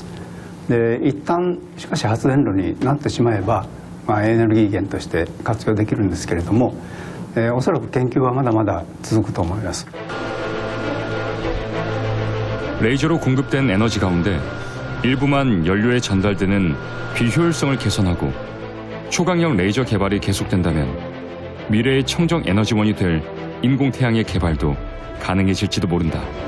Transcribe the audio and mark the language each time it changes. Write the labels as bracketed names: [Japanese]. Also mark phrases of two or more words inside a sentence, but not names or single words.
[Japanese] で一旦しかし発電炉になってしまえば、エネルギー源として活用できるんですけれども、おそらく研究はまだまだ続くと思います。 [Korean] 레이저로 공급된 에너지 가운데 일부만 연료에 전달되는 비효율성을 개선하고 초강력 레이저 개발이 계속된다면 미래의 청정 에너지원이 될 인공 태양의 개발도 가능해질지도 모른다.